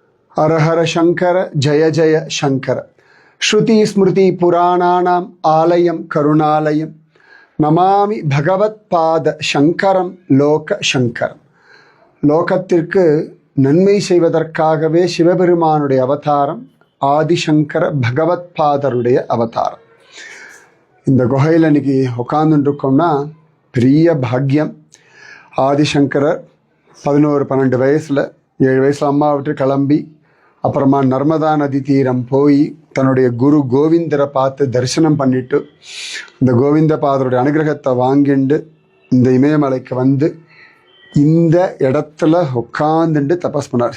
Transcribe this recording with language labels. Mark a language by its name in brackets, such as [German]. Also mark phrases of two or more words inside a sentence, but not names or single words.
[Sanskrit] हर हर शंकर जय जय शंकर. श्रुति स्मृति पुराणानाम आलयम करुणालयम नमामि भगवत्पाद शंकरम लोक शंकरम. [Tamil] லோகத்திற்கு நன்மை செய்வதற்காகவே சிவபெருமானுடைய அவதாரம் ஆதிசங்கர பகவத்பாதருடைய அவதாரம். இந்த குகையில் இன்னைக்கு உட்காந்துருக்கோம்னா பெரிய பாக்கியம். ஆதிசங்கரர் 11-12 வயசில் 7 வயசில் அம்மா விட்டு கிளம்பி அப்புறமா நர்மதா நதி தீரம் போய் தன்னுடைய குரு கோவிந்தரை பார்த்து தரிசனம் பண்ணிட்டு இந்த கோவிந்த பாதருடைய அனுகிரகத்தை வாங்கிண்டு இந்த இமயமலைக்கு வந்து இந்த இடத்துல உட்காந்துட்டு தபஸ் பண்ணார்.